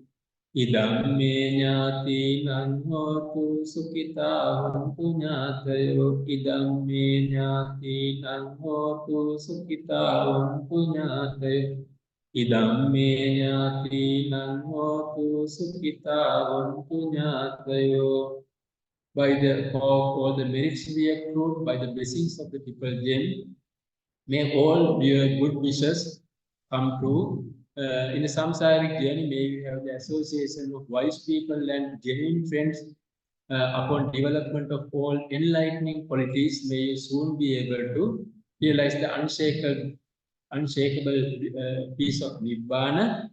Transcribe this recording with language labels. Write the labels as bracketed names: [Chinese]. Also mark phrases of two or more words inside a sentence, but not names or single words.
[Pali] Idam me nyati hotu sukita hontu nyatayo. Idam me nyati hotu sukita hontu nyatayo. Idam me nyati hotu sukita hontu nyatayo. [English] By the all the merits we accrued, by the blessings of the people gem, may all your good wishes come true. In a samsaric journey, may you have the association of wise people and genuine friends. Upon development of all enlightening qualities, may you soon be able to realize the unshakable peace of Nibbana.